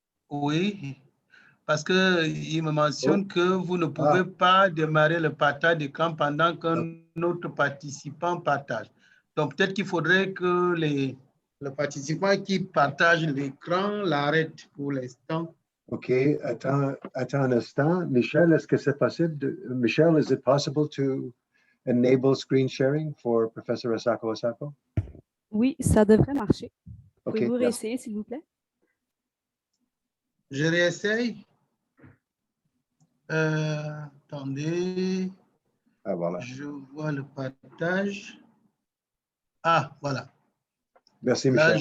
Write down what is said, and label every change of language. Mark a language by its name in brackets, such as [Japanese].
[French] Oui, parce qu'il me mentionne que vous ne pouvez pas démarrer le partage d'écran pendant qu'un autre participant partage. Donc, peut-être qu'il faudrait que le participant qui partage l'écran l'arrête pour l'instant. OK, attends un instant. Michel, est-ce que c'est possible? [English] Michel, is it possible to enable screen sharing for Professor Asako? [French] Oui, ça devrait marcher. [English] Okay, [French] Pouvez-vous réessayer, s'il vous plaît? Je réessaye. Attendez. Ah, voilà. Je vois le partage. Ah, voilà. Merci, Michel.